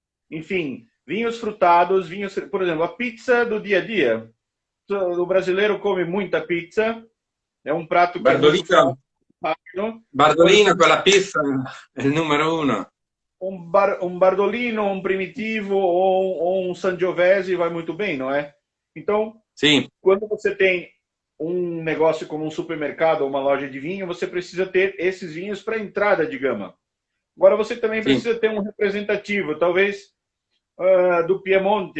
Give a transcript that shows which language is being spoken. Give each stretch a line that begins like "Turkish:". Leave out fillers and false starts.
Portuguese: Enfim, vinhos frutados, vinhos... Por exemplo, a pizza do dia a dia. O brasileiro come muita pizza. É um prato que Bardolino.
Italian: Bardolino con la pizza è il numero uno.
Portuguese: Um Bardolino, um Primitivo ou um Sangiovese vai muito bem, não é? Então, quando você tem um negócio como um supermercado ou uma loja de vinho, você precisa ter esses vinhos para entrada de gama. Agora, você também precisa ter um representativo, talvez do Piemonte.